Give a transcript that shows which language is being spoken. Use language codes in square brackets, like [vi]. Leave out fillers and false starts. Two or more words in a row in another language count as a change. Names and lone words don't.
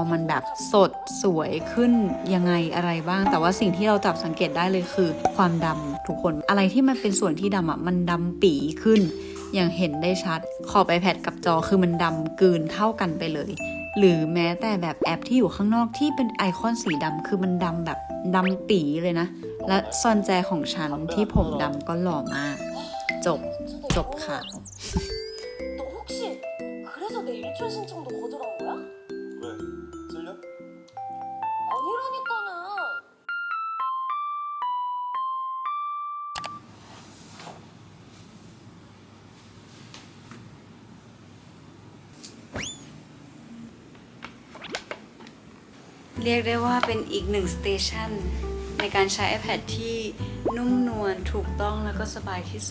[th] มันแบบสดสวยขึ้นยังไงอะไรบ้างแต่ว่าสิ่งที่เราจับสังเกตได้เลยคือความดำทุกคนอะไรที่มันเป็นส่วนที่ดำอ่ะมันดำปี่ขึ้นอย่างเห็นได้ชัดขอบ iPad กับจอคือมันดำกลืนเท่ากันไปเลยหรือแม้แต่แบบแอปที่อยู่ข้างนอกที่เป็นไอคอนสีดำคือมันดำแบบดำปี่เลยนะและซอนแจของฉันที่ผมดำก็หล่อมากจบค่ะ [ko] 너 혹시 그래서 내 일촌 신청도 거절한 거야? 왜? 찔려? 아니라니까는. [th] เรียกได้ว่าเป็นอีกหนึ่งสเตชันในการใช้ iPad ที่นุ่มนวลถูกต้องแล้วก็สบายที่สุ